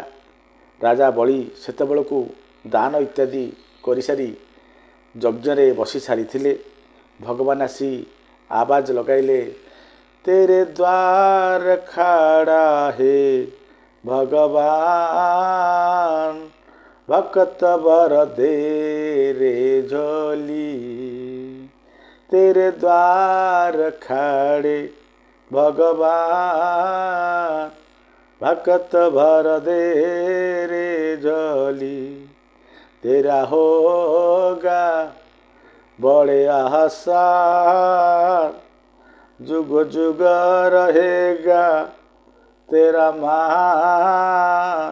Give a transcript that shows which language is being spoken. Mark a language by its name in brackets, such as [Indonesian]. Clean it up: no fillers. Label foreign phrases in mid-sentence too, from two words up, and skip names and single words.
[Odia] ରାଜା ବଳି ସେତେବେଳକୁ ଦାନ ଇତ୍ୟାଦି କରିସାରି ଯଜ୍ଞରେ ବସି ସାରିଥିଲେ। ଭଗବାନ ଆସି ଆବାଜ ଲଗାଇଲେ, [Hindi] तेरे द्वार खाड़ा हे भगवान, भकत बर दे रे झोली। तेरे द्वार खाड़े भगवान, भक्त भर दे रे झोली। तेरा होगा बड़े आसान, जुग जुग रहेगा तेरा मान।